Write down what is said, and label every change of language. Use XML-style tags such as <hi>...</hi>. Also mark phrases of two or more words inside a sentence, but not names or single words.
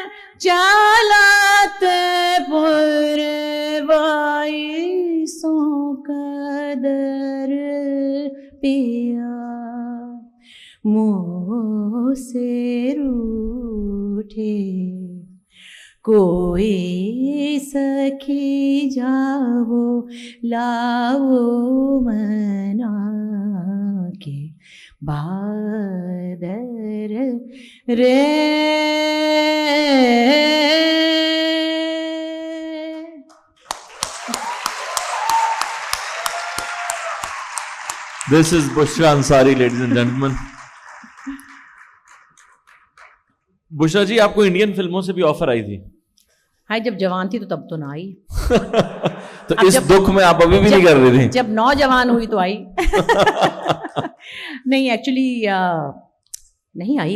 <hi>चालत पुरवाई सो कदर पिया मुँह से रूठे कोई सखी जाओ लाओ मना के बादर रे.</hi> <en>This is Bushra Ansari, ladies and gentlemen.</en> <hi>बुशरा जी, आपको इंडियन फिल्मों से भी ऑफर आई थी? हाँ, जब जवान थी तो तब तो ना आई. तो इस दुख में आप अभी भी नहीं कर रही थी? जब नौजवान हुई तो आई. नहीं, एक्चुअली नहीं आई.</hi>